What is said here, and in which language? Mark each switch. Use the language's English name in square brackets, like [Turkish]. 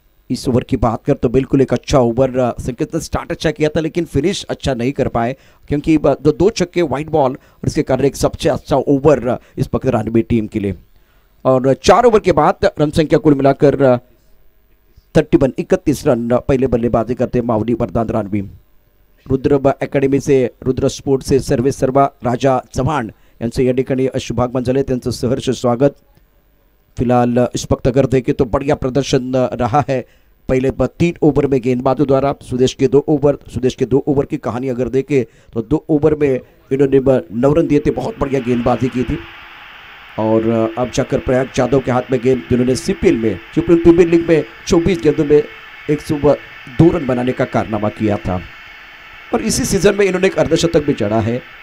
[Hindi] इस ओवर की बात कर तो बिल्कुल एक अच्छा ओवर, संकेत ने स्टार्ट अच्छा किया था लेकिन फिनिश अच्छा नहीं कर पाए क्योंकि 2 छक्के वाइट बॉल और इसके कारण एक सबसे अच्छा ओवर इस वक्त रानवी टीम के लिए। और 4 ओवर के बाद रन संख्या कुल मिलाकर 31 रन पहले बल्लेबाजी करते मावली वरदान रानवी। [Marathi] रुद्र अकॅडमी से रुद्र स्पोर्ट्स से सर्वे सर्वा राजा चव्हाण यांचं या ठिकाणी शुभागमन झाले, त्यांचं सहर्ष स्वागत। [Hindi] फिलहाल इस वक्त अगर देखें तो बढ़िया प्रदर्शन रहा है पहले 3 ओवर में गेंदबाजों द्वारा। सुदेश के 2 ओवर की कहानी अगर देखें तो 2 ओवर में इन्होंने 9 रन दिए थे, बहुत बढ़िया गेंदबाजी की थी। और अब जाकर प्रयाग यादव के हाथ में गेंद, जिन्होंने सीपीएल में प्रीमियर लीग में 24 गेंदों में 102 रन बनाने का कारनामा किया था और इसी सीजन में इन्होंने एक अर्धशतक भी चढ़ा है।